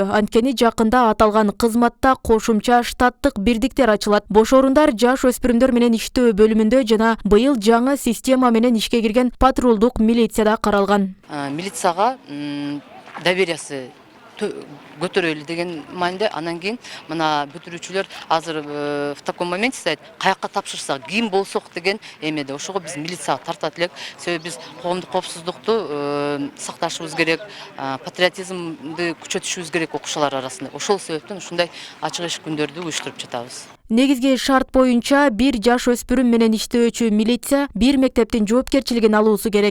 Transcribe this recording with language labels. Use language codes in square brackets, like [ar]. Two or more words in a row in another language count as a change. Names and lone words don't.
[ky] Анткени жакында аталган кызматта кошумча штаттык бирдиктер ачылат. Бош орундар жаш өспүрүмдөр менен иштөө бөлүмүндө жана быйыл жаңы система менен ишке кирген патрулдук милицияда каралган. Милицияга довериясы көтөрөлү деген маанide, анан кийин мына бүтүрүүчүлөр азыр [ru] в таком моменте стоят, [ky] каякка тапшырсак, ким болсок деген эмеде. Ошого биз милицияга тартат элек. Себеби биз коомдук коопсуздукту сакташыбыз керек, патриотизмди күчөтүшүбүз керек окуучулар арасында. Ошол себептен ушундай ачык эшик күндөрдү уюштуруп жатабыз. Негизги шарт боюнча бир жаш өспүрүм менен иштөөчү милиция бир мектептин жоопкерчилигин алуусу керек.